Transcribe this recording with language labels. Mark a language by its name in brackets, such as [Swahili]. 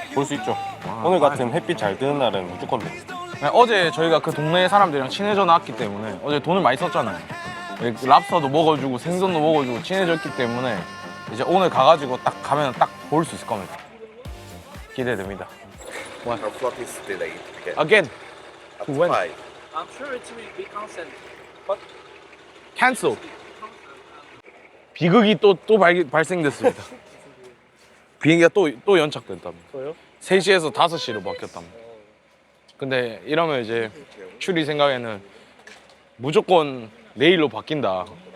[Korean] 볼 수 있죠. 오늘 같은 햇빛 잘 드는 날은 무조건 돼. 네, 어제 저희가 그 동네 사람들이랑 친해져 나왔기 때문에 어제 돈을 많이 썼잖아요. 랍스터도 먹어주고 생선도 먹어주고 친해졌기 때문에 이제 오늘 가가지고 딱 가면 딱 볼 수 있을 겁니다. 기대됩니다. [English] Our flight is delayed again. Again. At when? 5. I'm sure it will be cancelled. But Cancel. [Korean] 비극이 또 발생됐습니다. 비행기가 또 연착됐답니다. 또요? 3시에서 5시로 바뀌었답니다. 근데 이러면 이제 추리 생각에는 무조건 내일로 바뀐다.